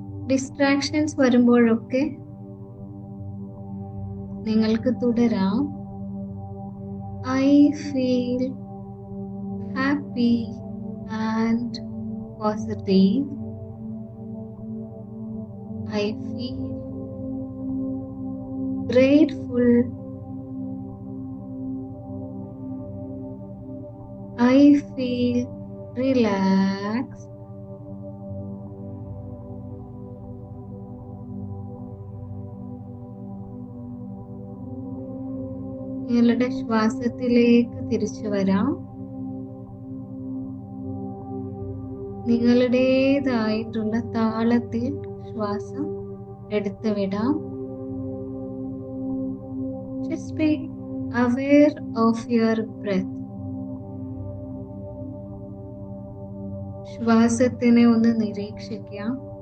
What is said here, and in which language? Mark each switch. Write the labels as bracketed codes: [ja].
[ml] Distractions വരുമ്പോഴൊക്കെ നിങ്ങൾക്ക് തുടരാം. [en] I feel happy and positive. I feel grateful. I feel relaxed. [ml] നിങ്ങളുടെ ശ്വാസത്തിലേക്ക് തിരിച്ചു വരാം. നിങ്ങളുടേതായിട്ടുള്ള താളത്തിൽ ശ്വാസം എടുത്തു വിടാം. [en] Just be aware of your breath. [ml] ശ്വാസത്തിനെ ഒന്ന് നിരീക്ഷിക്കാം.